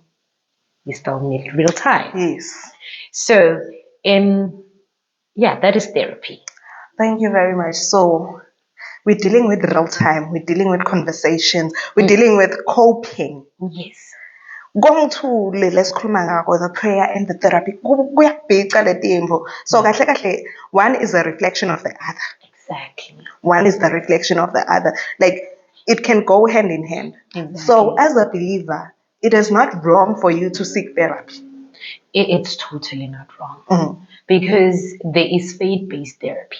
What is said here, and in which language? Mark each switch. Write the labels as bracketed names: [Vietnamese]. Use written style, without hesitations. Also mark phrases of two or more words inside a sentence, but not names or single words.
[English] We still need real time. Yes. So, that is therapy. Thank you very much. So we're dealing with real time, we're dealing with conversations, we're dealing with coping. Yes. Going to [Swati] lesikhuluma ngakho, [English] the prayer and the therapy [Swati] kuyabhica le timbo. So kahle kahle, [English] one is a reflection of the other. Exactly. One is the reflection of the other. Like, it can go hand in hand. Exactly. So as a believer, it is not wrong for you to seek therapy. It's totally not wrong. Because there is faith-based therapy.